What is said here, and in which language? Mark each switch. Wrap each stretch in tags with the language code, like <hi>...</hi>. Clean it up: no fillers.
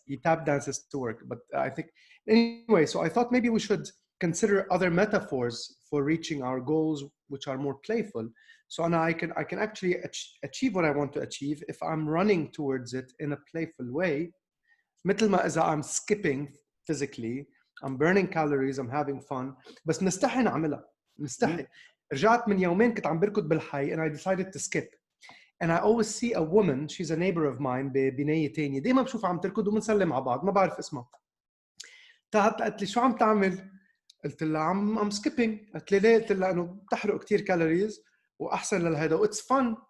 <en>He tap dances to work. But I think anyway. So I thought maybe we should consider other metaphors for reaching our goals, which are more playful. So I can actually achieve what I want to achieve if I'm running towards it in a playful way.</en> <ar>مثل ما إذا</ar> <en>I'm skipping physically, I'm burning calories, I'm having fun.</en> <ar>بس نستحي نعملها. نستحي. رجعت من يومين كنت عم بركض بالحي</ar> <en>and I decided to skip. And I always see a woman, she's a neighbor of mine</en> <ar>ببناية تانية. دايما بشوفها عم تركض وبنسلم على بعض. ما بعرف اسمها. قالت لي شو عم تعمل؟ قلت لها</ar> <en>I'm skipping.</en> <ar>قالت لي ليه؟ قلت لها انه بتحرق كتير كالوريز واحسن للهيدا و</ar> <en>it's fun.</en>